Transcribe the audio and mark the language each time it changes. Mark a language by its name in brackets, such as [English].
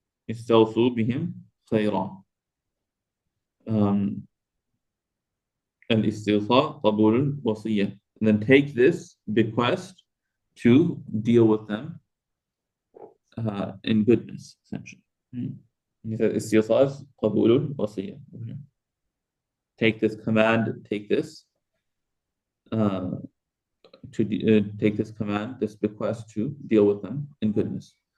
[Arabic] استوصوا بهم خيرا. الاستيصاء قبول الوصية. [English] And then take this bequest to deal with them in goodness, essentially. He said [Arabic] استيصاء قبول الوصية. [English] Take this command, take this take this command, this bequest to deal with them in goodness.